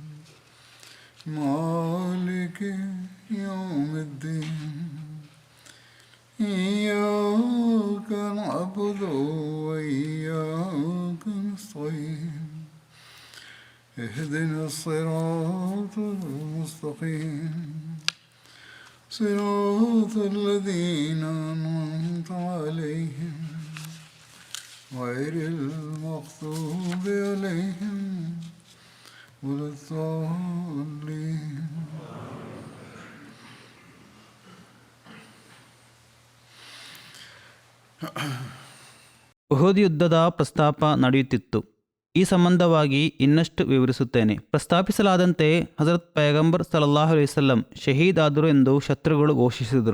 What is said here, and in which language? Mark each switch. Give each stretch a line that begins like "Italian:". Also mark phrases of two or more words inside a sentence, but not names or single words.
Arabic: مالك يوم الدين إياك نعبد وإياك نستعين اهدنا الصراط المستقيم صراط الذين أنعمت عليهم غير المغضوب عليهم ولا الضالين.
Kannada: ಉಹುದ್ ಯುದ್ಧದ ಪ್ರಸ್ತಾಪ ನಡೆಯುತ್ತಿತ್ತು. ಈ ಸಂಬಂಧವಾಗಿ ಇನ್ನಷ್ಟು ವಿವರಿಸುತ್ತೇನೆ. ಪ್ರಸ್ತಾಪಿಸಲಾದಂತೆ ಹಜರತ್ ಪೈಗಂಬರ್
Arabic: صلى الله عليه وسلم
Kannada: ಶಹೀದ್ ಆದರು ಎಂದು ಶತ್ರುಗಳು ಘೋಷಿಸಿದರು.